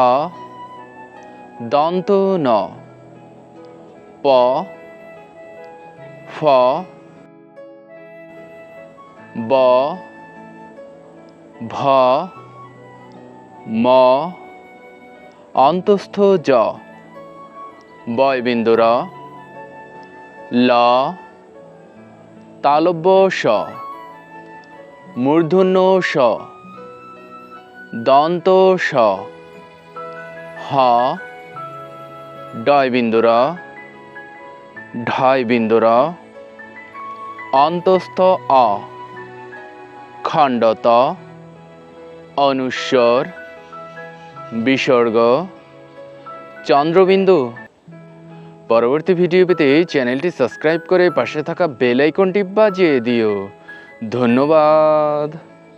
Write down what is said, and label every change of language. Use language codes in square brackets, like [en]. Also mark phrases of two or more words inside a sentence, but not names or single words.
[bn] দন্ত ন, প, ফ, ব, ভ, ম, অন্তস্থ জ, বয়বিন্দু র, ল, তালব্য শ, মূর্ধন্য ষ, দন্ত স, হ, ডয়বিন্দু র, ঢয়বিন্দু র, অন্তস্থ অ, খণ্ডত, অনুস্বর, বিসর্গ, চন্দ্রবিন্দু। পরবর্তী ভিডিও পেতে চ্যানেলটি সাবস্ক্রাইব করে পাশে থাকা বেল আইকনটি বাজিয়ে দিও। ধন্যবাদ।